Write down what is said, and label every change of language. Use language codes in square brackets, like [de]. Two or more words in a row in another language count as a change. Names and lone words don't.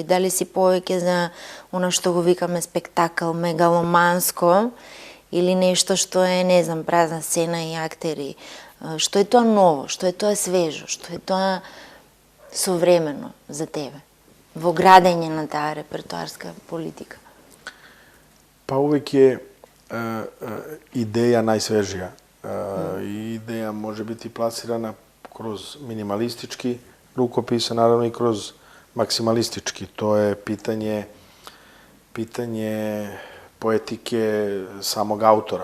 [mk] Дали си повеќе за она што го викаме спектакл, мегаломанско, или нешто што е, не знам, празна сцена и актери? Што е тоа ново, што е тоа свежо, што е тоа современо за тебе во градење на таа репертоарска политика? [sr] Pa uvek je ideja najsvežija. Ideja može biti plasirana kroz minimalistički rukopis, a naravno i kroz maksimalistički. To je pitanje pitanje poetike samog autora.